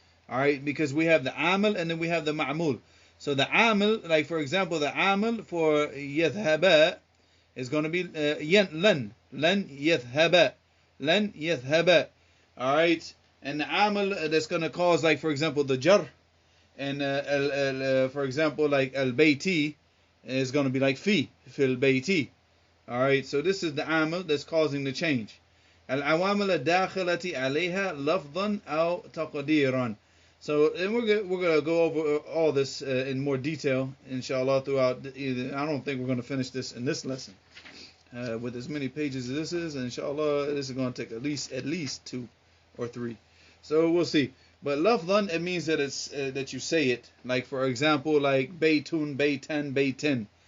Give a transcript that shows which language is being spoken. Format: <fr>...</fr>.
<en>Alright, because we have the amil and then we have the ma'mul. So the amil, like for example, the amil for yadhhaba is going to be</en> <ar>lan yadhhaba.</ar> <en>Alright, and the amil that's going to cause, like for example, the jar, and for example, like al-bayti is going to be like</en> <ar>fil bayti.</ar> <en>Alright, so this is the amal that's causing the change.</en> <ar>العوامل الداخلة عليها لفظا أو تقديرا.</ar> <en>So, and we're gonna go over all this in more detail, inshallah, throughout. I don't think we're gonna finish this in this lesson with as many pages as this is. Inshallah, this is gonna take at least 2 or 3. So we'll see. But lafdhan, it means that it's that you say it. Like for example, like baytun, baytan, baytin.</en>